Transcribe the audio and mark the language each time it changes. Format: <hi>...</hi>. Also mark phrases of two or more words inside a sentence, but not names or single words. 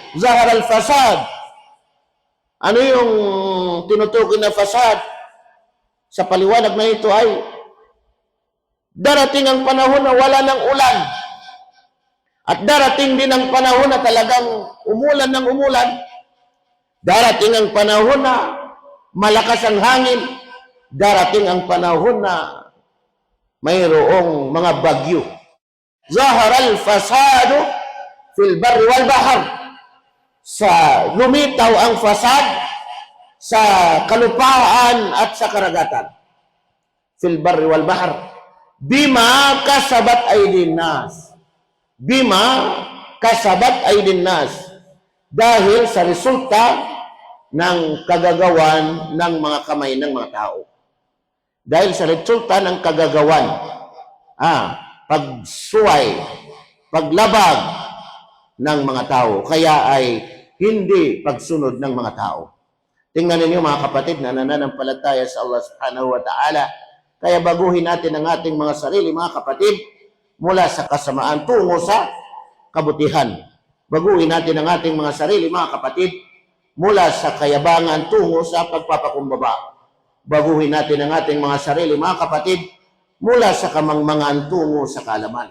<ar>ظهر الفساد.</ar> <tl>Ano yung tinutukoy na fasad? Sa paliwanag na ito ay darating ang panahon na wala ng ulan. At darating din ang panahon na talagang umulan ng umulan. Darating ang panahon na malakas ang hangin. Darating ang panahon na mayroong mga bagyo.</tl> <ar>ظهر الفساد في البر والبحر.</ar> <tl>Lumitaw ang fasad sa kalupaan at sa karagatan.</tl> <ar>في البر والبحر. بما كسبت أيدي الناس. بما كسبت أيدي الناس.</ar> <tl>Dahil sa resulta ng kagagawan ng mga kamay ng mga tao. Dahil sa resulta ng kagagawan, pagsuway, paglabag ng mga tao. Kaya ay hindi pagsunod ng mga tao. Tingnan ninyo mga kapatid na nananampalataya sa Allah</tl> <ar>سبحانه وتعالى.</ar> <tl>Kaya baguhin natin ang ating mga sarili, mga kapatid, mula sa kasamaan tungo sa kabutihan. Baguhin natin ang ating mga sarili, mga kapatid, mula sa kayabangan tungo sa pagpapakumbaba. Baguhin natin ang ating mga sarili, mga kapatid, mula sa kamangmangan tungo sa kaalaman.</tl>